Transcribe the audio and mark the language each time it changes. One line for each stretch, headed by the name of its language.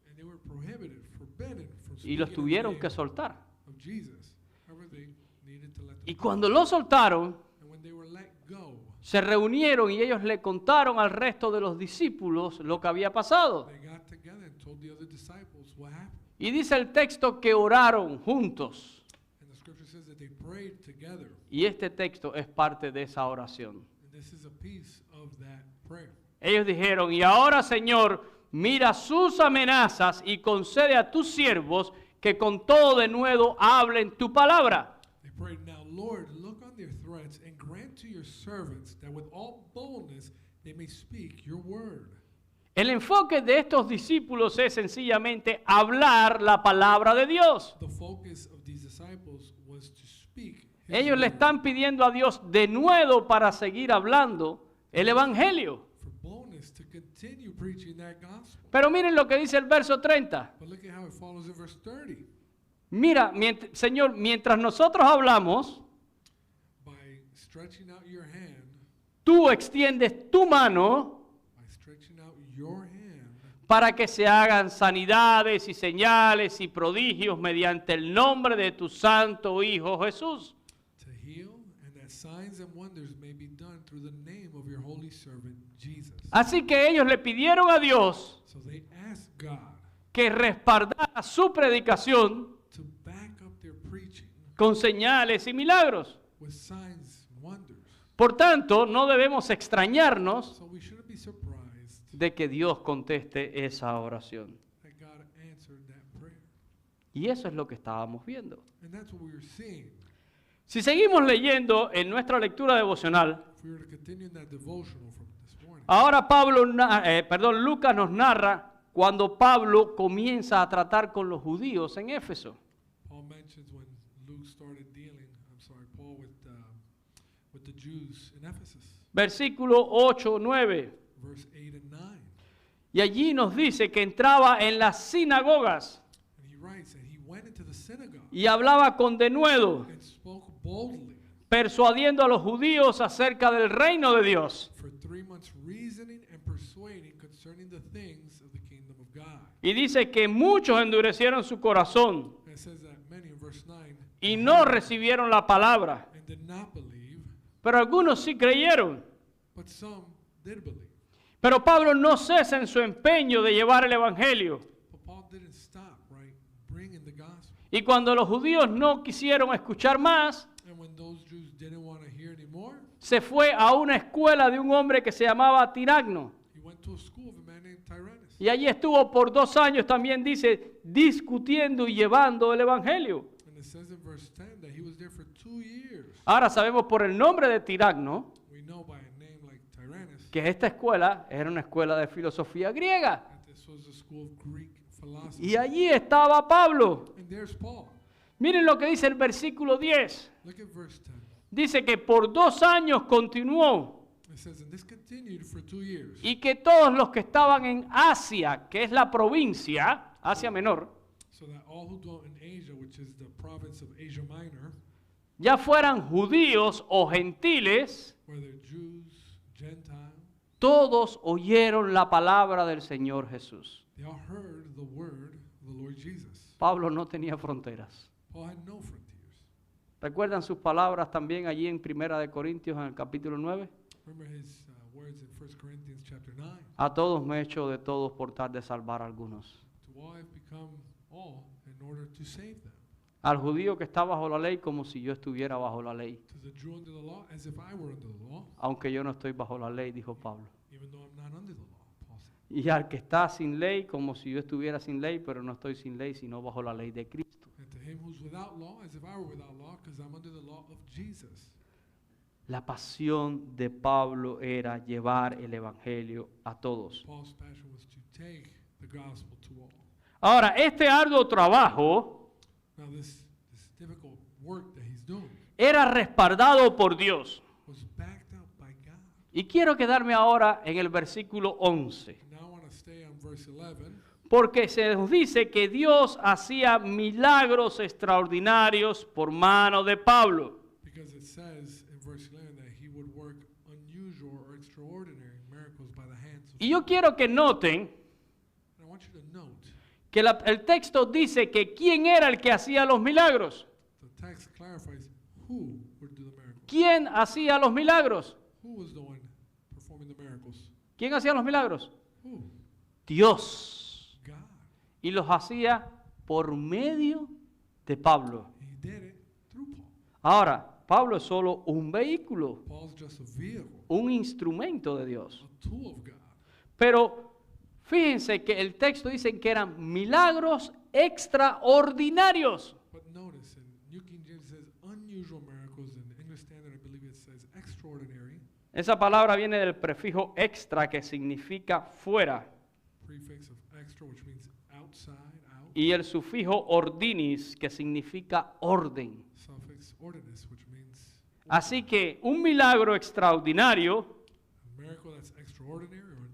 English: And they were forbidden from
Spanish: y los
English: speaking in the
Spanish: tuvieron
English: name
Spanish: que soltar.
English: of Jesus. However, they needed to let them
Spanish: Y
English: go.
Spanish: cuando los soltaron,
English: And when they were let go,
Spanish: se reunieron y ellos le contaron al resto de los discípulos lo que había pasado.
English: they got together and told the other disciples what happened.
Spanish: Y dice el texto que oraron juntos.
English: And the scripture says that they prayed together.
Spanish: Y este texto es parte de esa oración.
English: And this is a piece of that prayer.
Spanish: Ellos dijeron, y ahora Señor, mira sus amenazas y concede a tus siervos que con todo de nuevo hablen tu palabra.
English: They prayed, now Lord, look on their threats and grant to your servants that with all boldness they may speak your word.
Spanish: El enfoque de estos discípulos es sencillamente hablar la palabra de Dios.
English: The focus of these disciples was to speak his
Spanish: Ellos le
English: word
Spanish: están pidiendo a Dios de nuevo para seguir hablando el Evangelio.
English: for boldness to continue preaching that gospel.
Spanish: Pero miren lo que dice el verso 30.
English: But look at how it follows in verse 30.
Spanish: Mira, Señor, mientras nosotros hablamos,
English: By stretching out your hand,
Spanish: tú extiendes tu mano
English: by stretching out your hand
Spanish: para que se hagan sanidades y señales y prodigios mediante el nombre de tu santo Hijo Jesús.
English: to heal, and that signs and wonders may be done through the name of your holy servant Jesus.
Spanish: Así que ellos le pidieron a Dios
English: So they asked God
Spanish: que respaldara su predicación
English: to back up their preaching
Spanish: con señales y milagros.
English: with signs and wonders.
Spanish: Por tanto, no debemos extrañarnos
English: So we shouldn't be surprised
Spanish: de que Dios conteste esa oración.
English: that God answered that prayer.
Spanish: Y eso es lo que estábamos viendo.
English: And that's what we were seeing.
Spanish: Si seguimos leyendo en nuestra lectura devocional,
English: If we were to continue in that devotional from this morning,
Spanish: ahora Lucas nos narra cuando Pablo comienza a tratar con los judíos en Éfeso.
English: Paul mentions when Luke started Paul with the Jews in Ephesus,
Spanish: Versículo 8, 9.
English: verse 8 and 9.
Spanish: Y allí nos dice que entraba en las sinagogas
English: And he writes, and he went into the synagogue
Spanish: y hablaba con denuedo,
English: and spoke boldly,
Spanish: persuadiendo a los judíos acerca del reino de Dios.
English: For 3 months reasoning and persuading concerning the things of the kingdom of God.
Spanish: Y dice que muchos endurecieron su corazón
English: And it says that many in verse 9
Spanish: y no recibieron la palabra,
English: and did not believe,
Spanish: pero algunos sí creyeron.
English: but some did believe.
Spanish: Pero Pablo no cesa en su empeño de llevar el evangelio.
English: But Paul didn't stop, right, bringing the gospel.
Spanish: Y cuando los judíos no quisieron escuchar más,
English: And when those Jews didn't want to hear anymore,
Spanish: se fue a una escuela de un hombre que se llamaba Tiragno.
English: he went to a school of a man named Tyrannus.
Spanish: Y allí estuvo por 2 años, también dice, discutiendo y llevando el evangelio.
English: And it says in verse 10 that he was there for 2 years.
Spanish: Ahora sabemos por el nombre de Tiragno
English: We know by a name like Tyrannus
Spanish: que esta escuela era una escuela de filosofía griega.
English: that this was a school of Greek philosophy.
Spanish: Y allí estaba Pablo.
English: And there's Paul.
Spanish: Miren lo que dice el versículo 10.
English: Look at verse 10.
Spanish: Dice que por 2 años continuó
English: It says, and this continued for 2 years.
Spanish: y que todos los que estaban en Asia, que es la provincia, Asia Menor,
English: So that all who dwelt in Asia, which is the province of Asia Minor,
Spanish: ya fueran judíos o gentiles,
English: whether Jews, Gentiles,
Spanish: todos oyeron la palabra del Señor Jesús.
English: they all heard the word of the Lord Jesus.
Spanish: Pablo no tenía fronteras.
English: Paul had no frontiers.
Spanish: ¿Recuerdan sus palabras también allí en Primera de Corintios en el capítulo 9?
English: Remember his words in 1 Corinthians chapter 9.
Spanish: A todos me he hecho de todos por tal de salvar a algunos.
English: To all have become all in order to save them.
Spanish: Al judío que está bajo la ley como si yo estuviera bajo la ley.
English: To the Jew under the law as if I were under the law,
Spanish: Aunque yo no estoy bajo la ley, dijo Pablo.
English: even though I'm not under the law, Paul said.
Spanish: Y al que está sin ley como si yo estuviera sin ley, pero no estoy sin ley, sino bajo la ley de Cristo.
English: And to him who's without law as if I were without law, because I'm under the law of Jesus.
Spanish: La pasión de Pablo era llevar el evangelio a todos.
English: Paul's passion was to take the gospel to all.
Spanish: Ahora, este arduo trabajo
English: Now this difficult work that he's doing
Spanish: era respaldado por Dios.
English: was backed up by God.
Spanish: Y quiero quedarme ahora en el versículo 11,
English: Now I want to stay on verse 11
Spanish: porque se nos dice que Dios hacía milagros extraordinarios por mano de Pablo.
English: because it says in verse 11 that he would work unusual or extraordinary miracles by the hands of
Spanish: Y yo quiero que noten
English: And I want you to note
Spanish: que el texto dice que quién era el que hacía los milagros.
English: the text clarifies who would do the miracles.
Spanish: ¿Quién hacía los milagros?
English: Who was the one performing the miracles?
Spanish: ¿Quién hacía los milagros?
English: Who?
Spanish: Dios.
English: God.
Spanish: Y los hacía por medio de Pablo.
English: He did it through Paul.
Spanish: Ahora, Pablo es solo un vehículo,
English: Paul's just a vehicle,
Spanish: un instrumento de Dios.
English: a tool of God.
Spanish: Pero fíjense que el texto dice que eran milagros extraordinarios.
English: But notice, in New King James it says unusual miracles. In the English Standard, I believe it says extraordinary.
Spanish: Esa palabra viene del prefijo extra que significa fuera
English: Prefix of extra, which means outside, out.
Spanish: y el sufijo ordinis que significa orden.
English: Suffix ordinus, which means
Spanish: Así que un milagro extraordinario
English: a miracle that's extraordinary or